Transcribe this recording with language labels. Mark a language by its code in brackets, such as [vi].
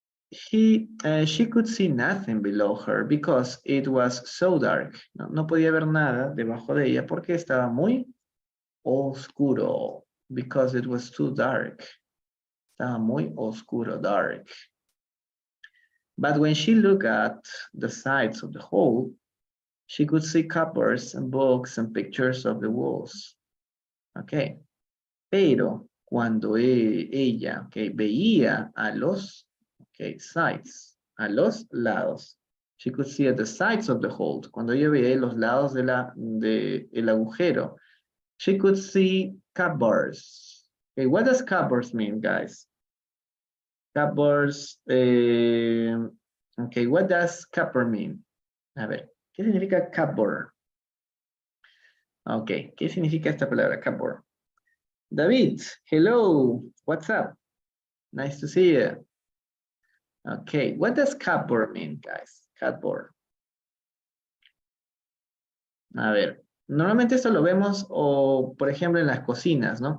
[en] She could see nothing below her because it was so dark. [es] No podía ver nada debajo de ella porque estaba muy oscuro. [en] Because it was too dark. [es] Estaba muy oscuro, [en] dark. But when she looked at the sides of the hole, she could see cupboards and books and pictures of the walls. Okay. [es] Pero cuando ella veía a los sides, a los lados. [en] She could see at the sides of the hole. [es] Cuando ella veía los lados del agujero. [en] She could see cupboards. Okay, what does cupboards mean, guys? Cupboards. Okay, what does cupboard mean? [es] A ver, ¿qué significa cupboard? Ok, ¿qué significa esta palabra, cupboard? [en] David, hello, what's up? Nice to see you. Okay, what does cupboard mean, guys? Cupboard. [es] A ver, normalmente esto lo vemos, por ejemplo, en las cocinas, ¿no?